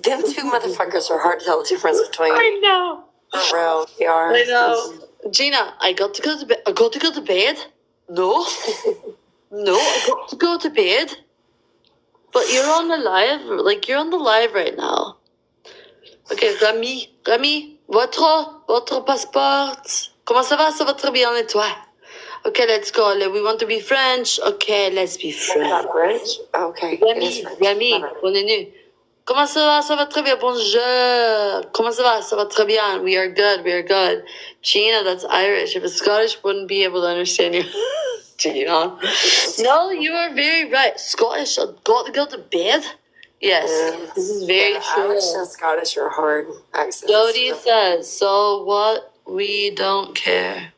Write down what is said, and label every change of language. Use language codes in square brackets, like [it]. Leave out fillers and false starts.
[en] Them two motherfuckers are hard to tell the difference between. I know. For real, they are. I know. Gina, I got to go to bed. I got to go to bed. No. No, I got to go to bed. But you're on the live. Like, you're on the live right now. [fr] Okay, Rami, votre passeport. Comment ça va? Ça va très bien, et toi? [en] Okay, let's go. We want to be French. Okay, let's be French. Not French? Okay. [fr] Rami, on est nu. Comment ça va? Ça va très bien. Bonjour. Comment ça va? Ça va très bien. [en] We are good. Gina, that's Irish. If it's Scottish, wouldn't be able to understand you. Gina. No, you are very right. Scottish, I've got to go to bed. Yes, this is very true. Irish and Scottish are hard accents. Jody says, so what? We don't care.